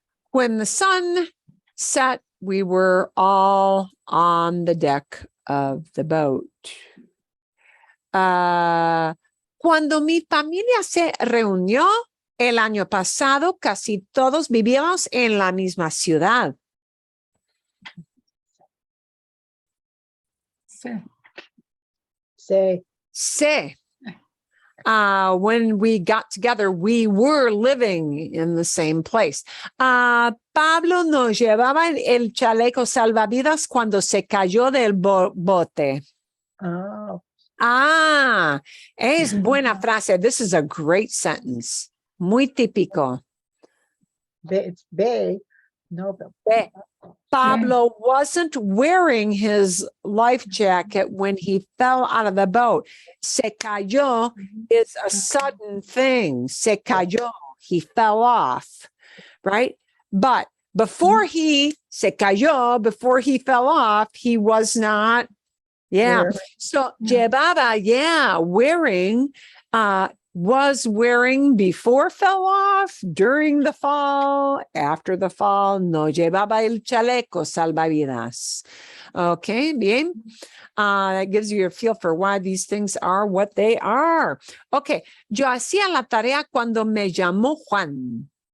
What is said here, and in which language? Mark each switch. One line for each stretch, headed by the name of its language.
English: When the sun set, we were all on the deck of the boat.
Spanish: Cuando mi familia se reunió el año pasado, casi todos vivíamos en la misma ciudad. se,
English: When we got together, we were living in the same place.
Spanish: Pablo nos llevaba el chaleco salvavidas cuando se cayó del bote. oh, Es buena frase.
English: This is a great sentence.
Spanish: Muy típico. it's de, no,
English: Pablo wasn't wearing his life jacket when he fell out of the boat. Se cayó is a sudden thing. Se cayó. He fell off, right? But before he se cayó, before he fell off, he was not. Yeah. Wearing. So llevaba, wearing, was wearing before fell off, during the fall, after the fall.
Spanish: No llevaba el chaleco salvavidas.
English: Okay, bien. That gives you a feel for why these things are what they are.
Spanish: Okay, yo hacía la tarea cuando me llamó Juan.